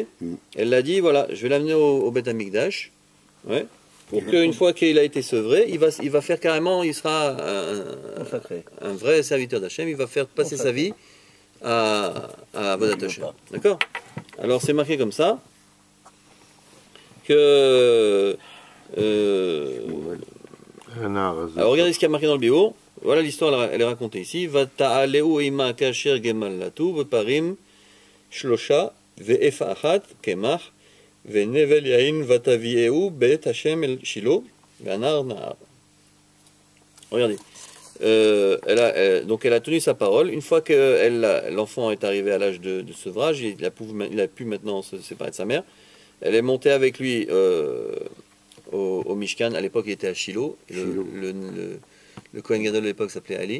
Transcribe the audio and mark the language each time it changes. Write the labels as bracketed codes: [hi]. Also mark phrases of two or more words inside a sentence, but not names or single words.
[fr] Elle l'a dit, voilà, je vais l'amener au Beth Amikdash, ouais, pour qu'une fois qu'il a été sevré, il va faire carrément, il sera un vrai serviteur d'Hachem, il va faire passer sa vie à [he] עבודת השם. [fr] D'accord? Alors c'est marqué comme ça que alors regardez ce qu'il y a marqué dans le bio. Voilà l'histoire, elle est racontée ici. [he] ותעלהו עמה כאשר גמל לתו ופרים שלשה ואיפה אחת קמח ונבל יין ותביאהו בית השם אל שילה והנער נער. [fr] Regardez. Donc elle a tenu sa parole. Une fois que l'enfant est arrivé à l'âge de sevrage, il a pu maintenant se séparer de sa mère. Elle est montée avec lui au Mishkan. À l'époque, il était à Shiloh. Le [he] כהן גדול [fr] de l'époque s'appelait Ali.